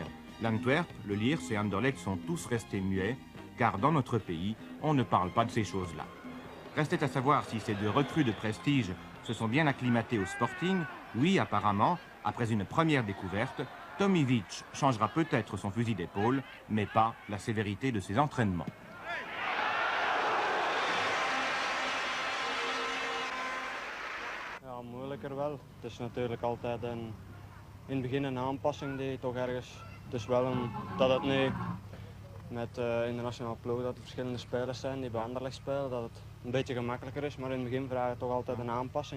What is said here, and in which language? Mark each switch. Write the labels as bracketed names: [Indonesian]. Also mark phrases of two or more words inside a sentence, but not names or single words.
[French] L'Antwerp, le Lierse et Anderlecht sont tous restés muets, car dans notre pays, on ne parle pas de ces choses-là. Restait à savoir si ces deux recrues de prestige se sont bien acclimatées au Sporting. Oui, apparemment, après une première découverte, Tomivic changera peut-être son fusil d'épaule, mais pas la sévérité de ses entraînements. [Dutch] Ja, moeilijker wel. Het is natuurlijk altijd in het begin een aanpassing die toch ergens... Het is wel dat het nu met internationale ploeg dat er verschillende spelers zijn die bij Anderlecht spelen, dat het een beetje gemakkelijker is, maar in het begin vraagt het toch altijd een aanpassing.